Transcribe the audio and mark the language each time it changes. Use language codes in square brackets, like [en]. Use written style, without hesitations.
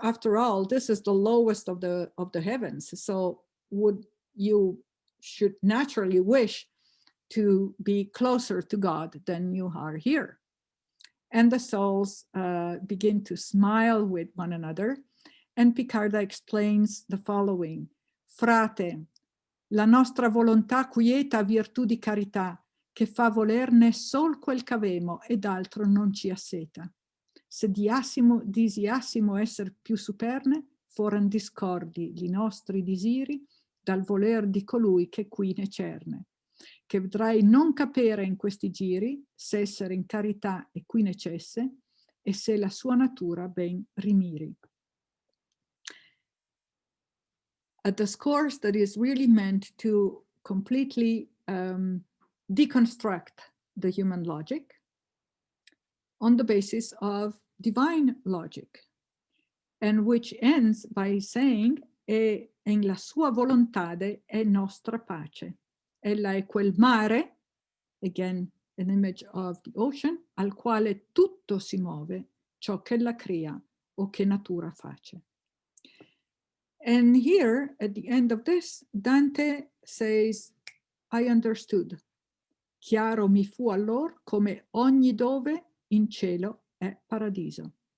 [en] After all, this is the lowest of the heavens. So should naturally wish to be closer to God than you are here. And the souls begin to smile with one another. And Picarda explains the following: [it] Frate, la nostra volontà quieta virtù di carità, che fa volerne sol quel c'avemo ed altro non ci asseta. Se disiassimo esser più superne, foran discordi li nostri disiri dal voler di colui che qui ne cerne, che vedrai non capere in questi giri se essere in carità e qui necesse e se la sua natura ben rimiri. [en] A discourse that is really meant to completely deconstruct the human logic on the basis of divine logic, and which ends by saying, [it] e en la sua volontade è nostra pace. Ella è quel mare, [en] again, an image of the ocean, [it] al quale tutto si muove, ciò che la crea o che natura face. [en] And here, at the end of this, Dante says, I understood. [it] Chiaro mi fu allor come ogni dove in cielo è paradiso.